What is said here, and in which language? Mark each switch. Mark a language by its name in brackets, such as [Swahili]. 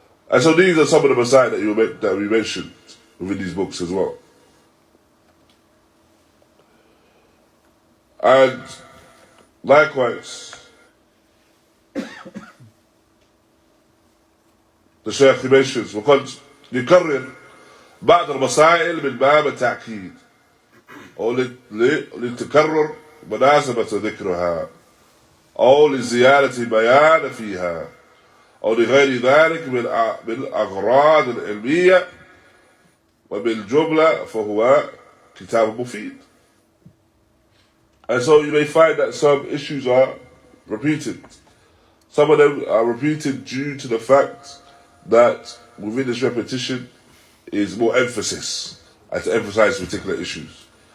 [English] And so these are some of the masail that we mentioned within these books as well. And likewise, the Shaykh mentions, [Arabic] وقد يكرر بعض المسائل من باب التأكيد أو لتكرر مناسبة ذكرها أو لزيادة بيان فيها أو لغير ذلك من الأغراض العلمية، وبالجملة فهو كتاب مفيد. [English] And so you may find that some issues are repeated. Some of them are repeated due to the fact that within this repetition is more emphasis and to emphasize particular issues.